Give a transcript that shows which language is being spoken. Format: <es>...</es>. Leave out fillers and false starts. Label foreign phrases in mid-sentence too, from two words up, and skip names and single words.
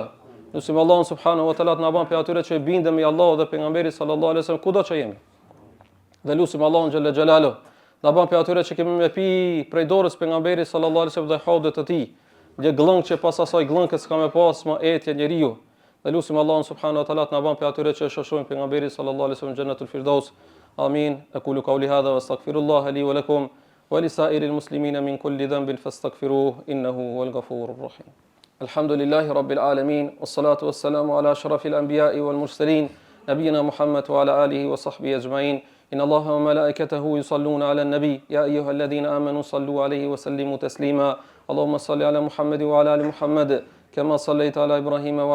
<sq>Nusim Allah</sq> <ar>سبحانه وتعالى</ar> <sq>na bën për atyre që i bindemi Allahut dhe pejgamberit</sq> <ar>صلى الله عليه وسلم</ar> <sq>kudo që jemi. Dhe lusim Allahun</sq> <ar>جل جلاله,</ar> <sq>na bën për atyre që kemi me pi prej dorës pejgamberit</sq> <ar>صلى الله عليه وسلم</ar> <sq>dhe haudet të tij, dhe gllëng që pas asaj gllëngës s'ka me pas më etje njeriu. Dhe lusim Allahun</sq> <ar>سبحانه وتعالى</ar> <sq>na bën për atyre që shoqërojnë pejgamberin</sq> <ar>صلى الله عليه وسلم جنة الفردوس.</ar> <sq>Amin.</sq> <ar>أقول قولي هذا وأستغفر الله لي ولكم ولسائر المسلمين من كل ذنب فاستغفروه إنه هو الغفور الرحيم. الحمد لله رب العالمين والصلاة والسلام على أشرف الأنبياء والمرسلين نبينا محمد وعلى آله وصحبه أجمعين. إن الله وملائكته يصلون على النبي يا أيها الذين آمنوا صلوا عليه وسلموا تسليما اللهم صل على محمد وعلى آل محمد كما صليت على إبراهيم وعلى</ar>